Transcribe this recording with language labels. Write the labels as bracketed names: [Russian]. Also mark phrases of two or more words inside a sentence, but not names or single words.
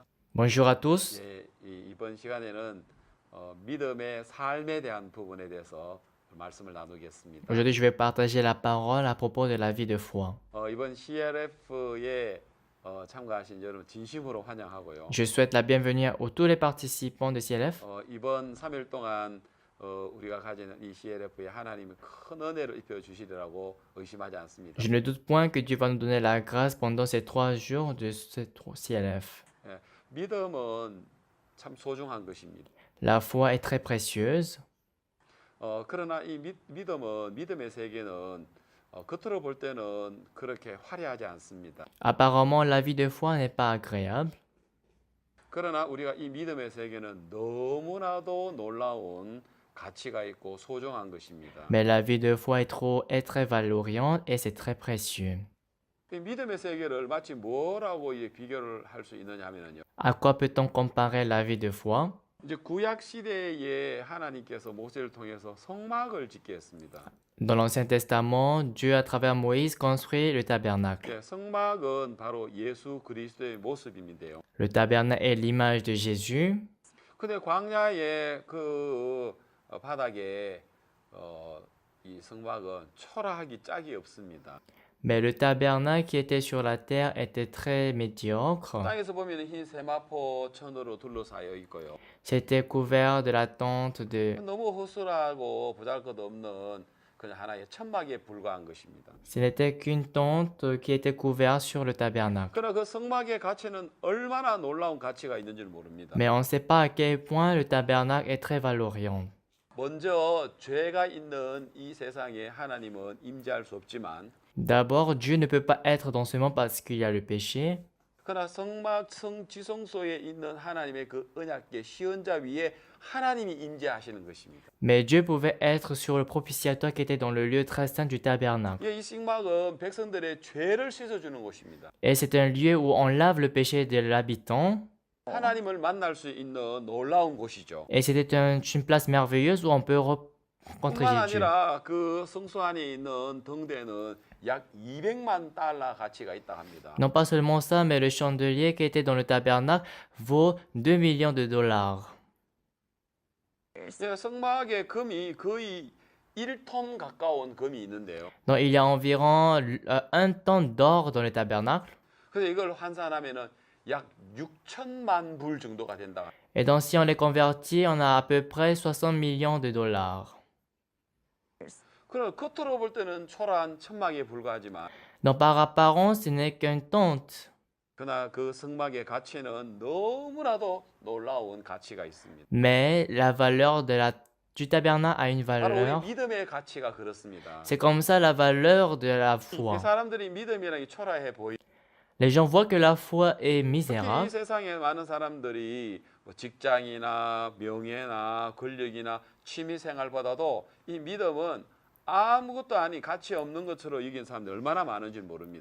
[French] Bonjour à tous. [Korean] 예, 이번 시간에는 믿음의 삶에 대한 부분에 대해서 말씀을 나누겠습니다. [French] Aujourd'hui, je vais partager la parole à propos de la vie de foi. [Korean] 이번 CLF에 참가하신 여러분 진심으로 환영하고요. [French] Je souhaite la bienvenue à tous les participants de CLF. [Korean] 이번 3일 동안 우리가 가지는 이 CLF에 하나님이 큰 은혜를 입혀 주시리라고 의심하지 않습니다. [French] Je ne doute point que Dieu va nous donner la grâce pendant ces 3 jours de ce CLF. [Korean] 예, 믿음은 참 소중한 것입니다. [French] La foi est très précieuse. [Korean] 그러나 이 믿음의 세계는 겉으로 볼 때는 그렇게 화려하지 않습니다. [French] Apparemment, la vie de foi n'est pas agréable. [Korean] 그러나 우리가 이 믿음의 세계는 너무나도 놀라운 가치가 있고 소중한 것입니다. [French] Mais la vie de foi est très valoriante et c'est très précieux. [Korean] 이 믿음의 세계를 마치 뭐라고 비교를 할 수 있느냐 하면요. [French] À quoi peut-on comparer la vie de foi? [Korean] 이제 구약 시대에 하나님께서 모세를 통해서 성막을 짓게 했습니다. [French] Dans l'Ancien Testament, Dieu, à travers Moïse, construit le tabernacle. [Korean] 예, 성막은 바로 예수 그리스도의 모습인데요. [French] Le tabernacle est l'image de Jésus. [Korean] 근데 광야의 그 바닥에 이 성막은 초라하기 짝이 없습니다. [French] Mais le tabernacle qui était sur la terre était très médiocre. [Korean] 땅에서 보면 흰 세마포 천으로 둘러싸여 있고요. [French] C'était couvert de la tente de... [Korean] 너무 허술하고 보잘것없는 그냥 하나의 천막에 불과한 것입니다. [French] Ce n'était qu'une tente qui était couverte sur le tabernacle. [Korean] 그러나 그 성막의 가치는 얼마나 놀라운 가치가 있는지를 모릅니다. [French] Mais on ne sait pas à quel point le tabernacle est très valoriant. [Korean] 먼저 죄가 있는 이 세상에 하나님은 임재할 수 없지만 [French] D'abord, Dieu ne peut pas être dans ce monde parce qu'il y a le péché. [Korean] 그러나 성막 지성소에 있는 하나님의 그 언약궤 시언자 위에 하나님이 임재하시는 것입니다. [French] Mais Dieu pouvait être sur le propitiatoire qui était dans le lieu très saint du tabernacle. [Korean] 이 성막은 백성들의 죄를 씻어주는 곳입니다. [French] Et c'est un lieu où on lave le péché de l'habitant. [Korean] 하나님을 만날 수 있는 놀라운 곳이죠. [French] Et c'était une place merveilleuse où on peut rencontrer [Korean] 뿐만 [French] Dieu. [Korean] 아니라 그 성소 안에 있는 등대는 약 200만 달러 가치가 있다 합니다. [French] Non pas seulement ça, mais le chandelier qui était dans le tabernacle vaut 2 millions de dollars. [Korean] 예, 성막에 금이 거의 1톤 가까운 금이 있는데요. [French] Donc il y a environ 1 tonne d'or dans le tabernacle. [Korean] 그래서 이걸 환산하면은 약 6천만 불 정도가 된다. [French] Et donc si on les convertit, on a à peu près 60 millions de dollars. [Korean] 그럼 겉으로 볼 때는 초라한 천막에 불과하지만 [French] Donc par apparence, ce n'est qu'une tente. [Korean] 그러나 그 성막의 가치는 너무나도 놀라운 가치가 있습니다. [French] Mais la valeur du tabernacle a une [Korean] 바로 [French] valeur. [Korean] 우리 믿음의 가치가 그렇습니다. [French] C'est comme ça la valeur de la foi. [Korean] 이 사람들이 믿음이라는 게 초라해 보이. [French] Les gens voient que la foi est [Korean] 특히 이 [French] misérable. [Korean] 세상에 많은 사람들이 뭐 직장이나 명예나 권력이나 취미 생활보다도 이 믿음은 아무것도 아닌 가치 없는 것처럼 여긴 사람들이 얼마나 많은지 모릅니다.